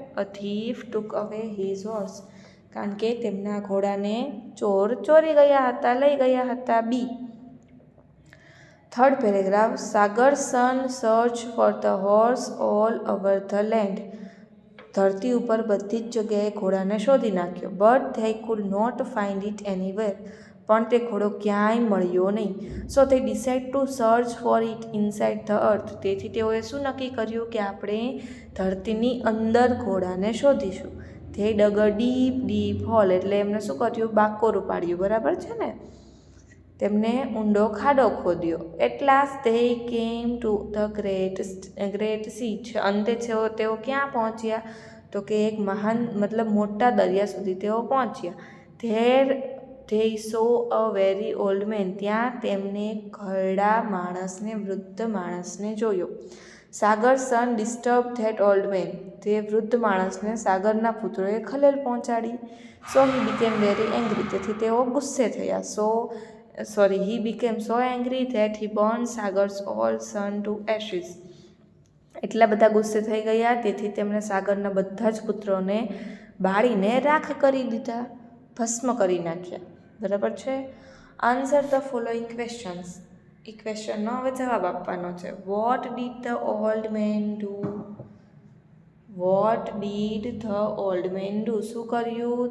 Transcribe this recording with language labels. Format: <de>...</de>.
<en>a thief took away his horse</en> <gu>કારણ કે તેમના ઘોડાને ચોર ચોરી ગયા હતા, લઈ ગયા હતા. બી. Third paragraph.</gu> <en>Sagar son search for the horse all over the land.</en> <gu>ધરતી ઉપર બધી જ જગ્યાએ ઘોડાને શોધી નાખ્યો.</gu> <en>But they could not find it anywhere.</en> <gu>પણ તે ઘોડો ક્યાંય મળ્યો નહીં.</gu> <en>So they decide to search for it inside the earth.</en> <gu>તેથી તેઓએ શું નક્કી કર્યું કે આપણે ધરતીની અંદર ઘોડાને શોધીશું.</gu> <en>they dug a deep deep hole.</en> <gu>એટલે એમને શું કર્યું? બાકોરું પાડ્યું બરાબર છે ને. તેમને ઊંડો ખાડો ખોદ્યો.</gu> <en>At last they came to the great sea.</en> <gu>અંતે તેઓ ક્યાં પહોંચ્યા? તો કે એક મહાન મોટા દરિયા સુધી તેઓ પહોંચ્યા.</gu> <en>there they saw a very old man.</en> <gu>ત્યાં તેમને ઘરડા માણસને, વૃદ્ધ માણસને જોયો.</gu> <en>Sagar son disturb that old man.</en> <gu>તે વૃદ્ધ માણસને સાગરના પુત્રોએ ખલેલ પહોંચાડી.</gu> <en>So he became very angry.</en> <gu>તેથી તેઓ ગુસ્સે થયા.</gu> <en>he became so angry that he burned Sagar's all son to ashes.</en> <gu>એટલા બધા ગુસ્સે થઈ ગયા તેથી તેમણે સાગરના બધા જ પુત્રોને બાળીને રાખ કરી દીધા, ભસ્મ કરી નાખ્યા. બરાબર છે.</gu> <en>Answer the following questions.</en> <gu>એ ક્વેશ્ચનનો હવે જવાબ આપવાનો છે.</gu> <en>What did the old man do? What did the old man do?</en> <gu>શું કર્યું?</gu>